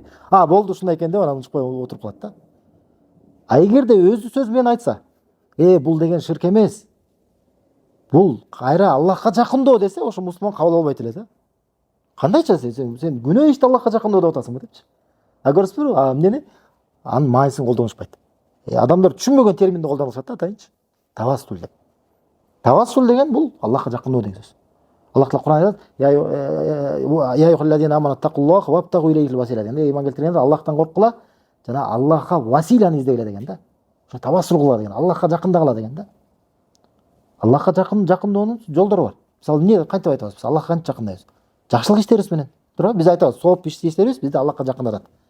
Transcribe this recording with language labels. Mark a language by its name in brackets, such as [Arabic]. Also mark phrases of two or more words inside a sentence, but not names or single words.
[Kyrgyz] Болду ушундай экен деп анан учпай отуруп калат да. А эгерде өзү сөз менен айтса, бул деген ширк эмес, бул кайра Аллахка жакындоо десе, ошо мусулман кабыл албайт эле да. Кандайча сен күнөө ишти Аллахка жакындоо деп атасыңбы депчи. Көрүсүзбү? Эмнени? Анын маанисын колдонушпайт. Адамдар түшүнбөгөн терминди колдонушат да, атайынчы. Тавассул деп. Тавассул деген бул Аллахка жакындоо деген сөз. Аллах Таала Кур'ан айтат: [Arabic] "يا أيها الذين آمنوا اتقوا الله وابتغوا إليه الوسيلة" деген. [Kyrgyz] Иман келтиргендер Аллахтан корккула жана Аллахка василаны издегиле деген да. Ошо тавассул кыла деген, Аллахка жакындагыла деген да. Аллахка жакындоонун жолдору бар. Мисалы, эмне кантип айтабыз? Биз Аллахка кантип жакындайбыз? Жакшылык иштерибиз менен. Туура, биз айтабыз, сооп ишти иштерибиз, бизди Аллахка жакындатат.